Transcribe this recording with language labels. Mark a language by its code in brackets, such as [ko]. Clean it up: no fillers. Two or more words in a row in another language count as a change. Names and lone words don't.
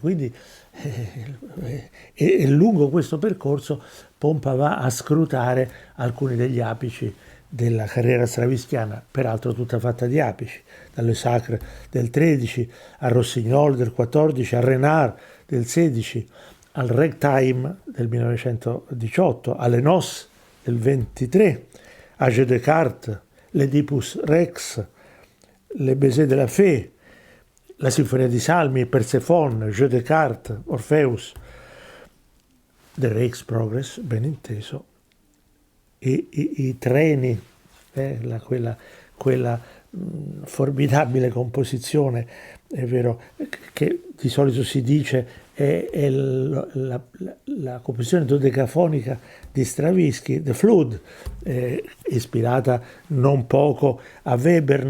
[it] Quindi lungo questo percorso Pompa va a scrutare alcuni degli apici della carriera stravinskiana, peraltro tutta fatta di apici, dalle Sacre del 13 al Rossignol del 14, al Renard del 16, al Ragtime del 1918, alle Noces del 23, a Jeu de Cartes, l'Oedipus Rex, Le Baiser de la Fée, la Sinfonia di Salmi, Persephone, Jeu de Cartes, Orpheus, The Rake's Progress, ben inteso, e i treni, quella formidabile composizione, è vero, che di solito si dice è la composizione dodecafonica di Stravinsky, The Flood, ispirata non poco a Webern.